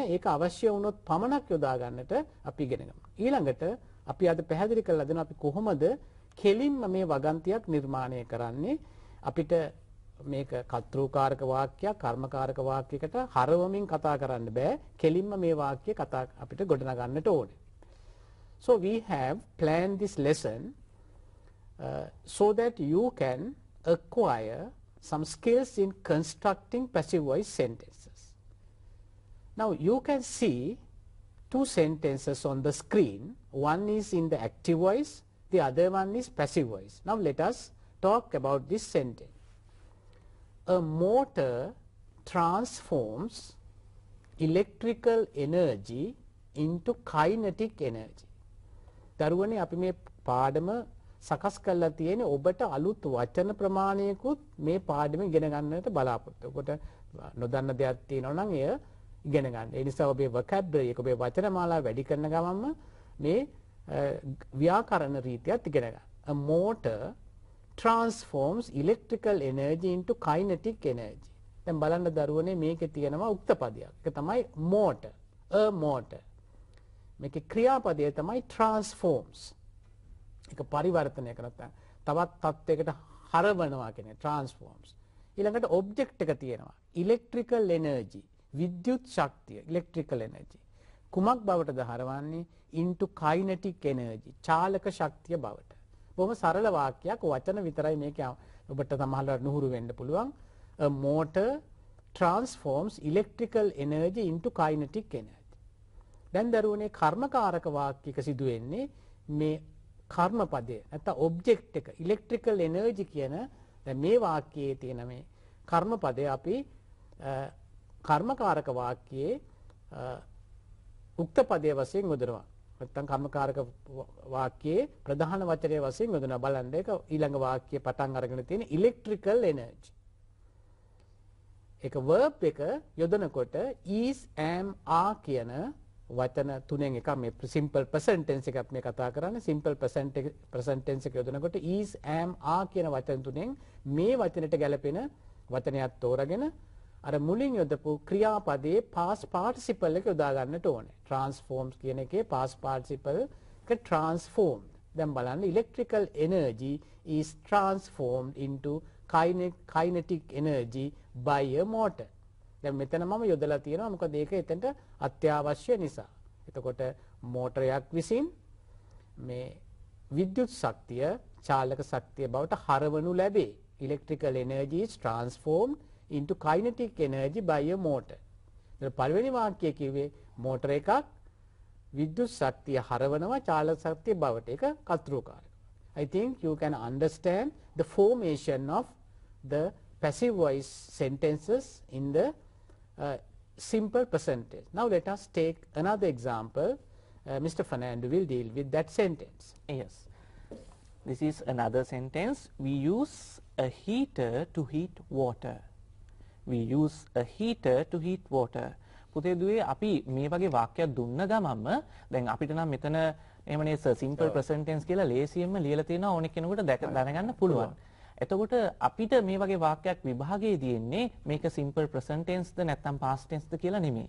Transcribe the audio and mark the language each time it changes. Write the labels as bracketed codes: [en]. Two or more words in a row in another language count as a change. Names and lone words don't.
[si] ඒක අවශ්‍ය වුණොත් පමණක් යොදා ගන්නට අපි ඉගෙන ගමු. ඊළඟට අපි අද පැහැදිලි කරලා දෙනවා අපි කොහොමද කෙලින්ම මේ වගන්තියක් නිර්මාණය කරන්නේ. අපිට මේක කර්තෘකාරක වාක්‍යයක් කර්මකාරක වාක්‍යයකට හරවමින් කතා කරන්න බෑ. කෙලින්ම මේ වාක්‍ය අපිට ගොඩනගන්නට ඕනේ. [en] So we have planned this lesson so that you can acquire some skills in constructing passive voice sentences. Now you can see two sentences on the screen. One is in the active voice, the other one is passive voice. Now let us talk about this sentence. A motor transforms electrical energy into kinetic energy. [si] දරුවනේ අපි මේ පාඩම සකස් කරලා තියෙන්නේ ඔබට අලුත් වචන ප්‍රමාණයකුත් මේ පාඩම ඉගෙන ගන්නට බලාපොරොත්තු. ඔබට නොදන්න දෙයක් තියෙනවා නම් එය ඉගෙන ගන්න. ඒ නිසා ඔබේ vocabulary එක ඔබේ වචන මාලාව වැඩි කරන ගමන්ම මේ ව්‍යාකරණ රීතියත් ඉගෙන ගන්න. [en] A motor transforms electrical energy into kinetic energy. [si] දැන් බලන්න දරුවනේ මේකේ තියෙනවා උක්ත පදයක්. ඒක තමයි motor. [en] A motor. [si] මේකේ ක්‍රියාපදය තමයි transforms. ඒක පරිවර්තනය කරනවා. තවත් තත්යකට හරවනවා කියන්නේ transforms. ඊළඟට object එක තියෙනවා. [en] electrical energy. [si] විද්‍යුත් ශක්තිය [en] electrical energy. [si] කුමක් බවටද හරවන්නේ? [en] into kinetic energy. [si] චාලක ශක්තිය බවට. බොහොම සරල වාක්‍යයක් වචන විතරයි මේක ඔබට සමහරවිට නුහුරු වෙන්න පුළුවන්. [en] A motor transforms electrical energy into kinetic energy. [si] දැන් දරුවනේ කර්මකාරක වාක්‍යයක සිදු වෙන්නේ මේ කර්මපදය නැත්නම් ඔබ්ජෙක්ට් එක [en] electrical energy [si] කියන දැන් මේ වාක්‍යයේ තියෙන මේ කර්මපදය අපි කර්මකාරක වාක්‍යයේ උක්ත පදයේ වශයෙන් යොදනවා. නැත්නම් කර්මකාරක වාක්‍යයේ ප්‍රධාන වචනයේ වශයෙන් යොදනවා. බලන්න ඒක ඊළඟ වාක්‍යයේ පටන් අරගෙන තියෙන [en] electrical energy. [si] ඒක verb එක යොදනකොට [en] is am are [si] කියන වචන තුනෙන් එකක් මේ [en] simple present tense [si] එකක් මේ කතා කරන්නේ. [en] simple present tense [si] එක යොදනකොට [en] is am are [si] කියන වචන තුනෙන් මේ වචනෙට ගැලපෙන වචනයක් තෝරාගෙන අර මුලින් යොදපු ක්‍රියාපදයේ [en] past participle [si] එක යොදා ගන්නට ඕනේ. transforms කියන එකේ [en] past participle [si] එක transformed. දැන් බලන්න [en] electrical energy is transformed into kinetic energy by a motor. [si] දැන් මෙතන මම යොදලා තියෙනවා මොකද ඒක එතනට අත්‍යවශ්‍ය නිසා. එතකොට මෝටරයක් විසින් මේ විද්‍යුත් ශක්තිය චාලක ශක්තිය බවට හරවනු ලැබේ. electrical energy is transformed into kinetic energy by a motor. දැන් පළවෙනි වාක්‍යයේ කිව්වේ මෝටර එකක් විද්‍යුත් ශක්තිය හරවනවා චාලක ශක්තිය බවට. ඒක කර්තෘකාරක. [en] I think you can understand the formation of the passive voice sentences in the simple present tense. Now let us take another example. Mr. Fernando will deal with that sentence. Yes. This is another sentence. We use a heater to heat water. We use a heater to heat water. [si] පුතේ දුවේ අපි මේ වගේ වාක්‍යයක් දුන්න ගමන්ම දැන් අපිට නම් මෙතන එහෙමනේ simple present tense කියලා ලේසියෙන්ම ලියලා තියෙනවා ඕනෙක කෙනෙකුට දැනගන්න පුළුවන්. එතකොට අපිට මේ වගේ වාක්‍යයක් විභාගයේදී එන්නේ මේක simple present tense ද නැත්නම් past tense ද කියලා නෙමෙයි.